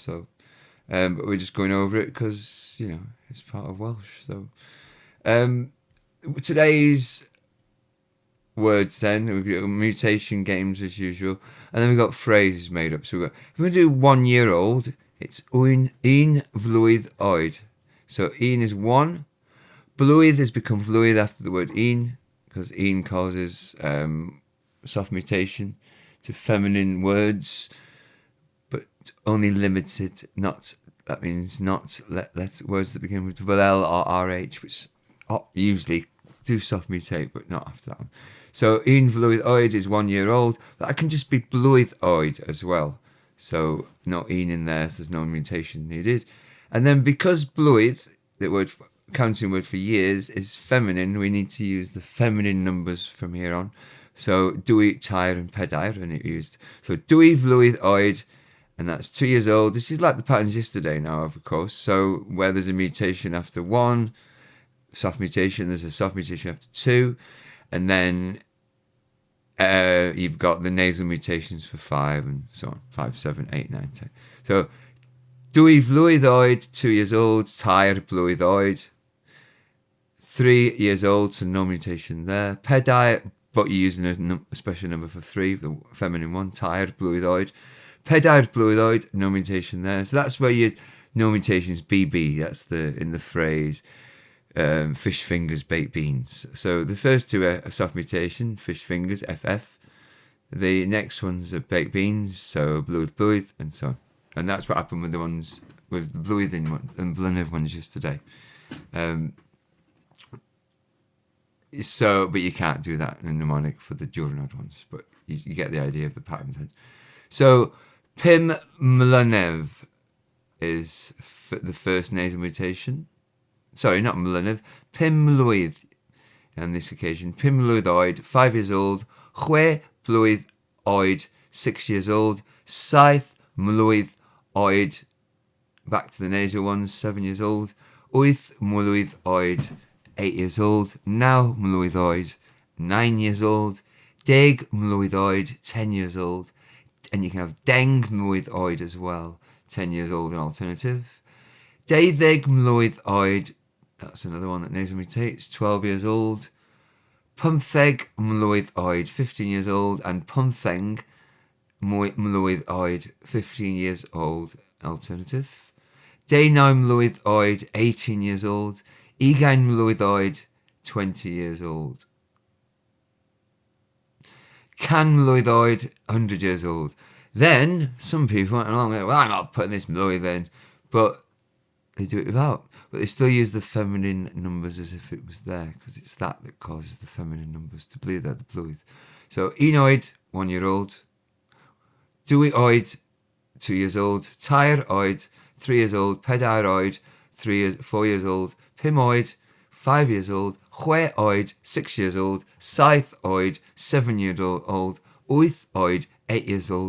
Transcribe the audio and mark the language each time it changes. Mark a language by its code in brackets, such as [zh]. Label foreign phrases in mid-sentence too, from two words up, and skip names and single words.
[en] So, but we're just going over it because, it's part of Welsh. So, today's words then, we've got mutation games as usual, and then we've got phrases made up. So if we do 1 year old, it's [cy] un blwydd oed. [en] So un is 1. Blwydd has become blwydd after the word un, because un causes soft mutation to feminine words, but only limited, that means not words that begin with L or RH, which usually do soft mutate, but not after that one. So [cy] un blwydd oed [en] is 1 year old, but that can just be [cy] blwydd oed [en] as well. So no un in there, so there's no mutation needed. And then because blwydd, the word counting word for years, is feminine, we need to use the feminine numbers from here on. [cy] So dwy, tair, [en] and pedair, and it used. So [cy] dwy blwydd oed, [en] and that's 2 years old. This is like the patterns yesterday now, of course. So where there's a mutation after 1, soft mutation, there's a soft mutation after 2, and then you've got the nasal mutations for 5 and so on, 5, 7, 8, 9, 10. So [cy] dwy blwydd oed, [en] 2 years old, [cy] tair blwydd oed, [en] 3 years old, so no mutation there. Pedair, but you're using a special number for 3, the feminine one, [cy] tair blwydd oed. Pedair blwydd oed, [en] no mutation there. So that's where your no mutations BB, that's in the phrase fish fingers, baked beans. So the first two are soft mutation, fish fingers, FF. The next ones are baked beans, so blwydd, and so on. And that's what happened with the ones with the blwyddyn one and blynedd ones yesterday. So, but you can't do that in a mnemonic for the diwrnod ones, but you get the idea of the pattern then. So, [cy] pum mlynedd [en] is the first nasal mutation. Sorry, not mlynedd, [cy] pum mlwydd [en] on this occasion. [cy] Pum mlwydd oed, [en] 5 years old. [cy] Chwech blwydd oed, [en] 6 years old. [cy] Saith mlwydd oed, [en] back to the nasal ones, 7 years old. [cy] Wyth mlwydd oed, [en] 8 years old. [cy] Naw mlwydd oed, [en] 9 years old. [cy] Deg mlwydd oed, [en] 10 years old. And you can have [cy] deng mlwydd oed [en] as well, 10 years old, an alternative. [cy] Deuddeg mlwydd oed, [en] that's another one that nasal mutates, 12 years old. [cy] Pymtheg mlwydd oed, [en] 15 years old. And [cy] pymtheng mlwydd oed, [en] 15 years old, alternative. [cy] Deunaw mlwydd oed, [en] 18 years old. [cy] Ugain mlwydd oed, [en] 20 years old. [cy] Can mlwydd oed, [en] 100 years old. Then, some people went along and went, well, I'm not putting this mlwydd in. But they do it without. But they still use the feminine numbers as if it was there, because it's that causes the feminine numbers to be there, the blwydd. So, [cy] un oed, [en] 1 year old. [cy] Dwy oed, [en] 2 years old. [cy] Tair oed, [en] 3 years old. [cy] Pedair oed, [en] 4 years old. [cy] Pum oed, [en] 5 years old. [cy] Chwech oed, [en] 6 years old. [cy] Saith oed, [en] 7 years old. [cy] Wyth oed, [en] 8 years old.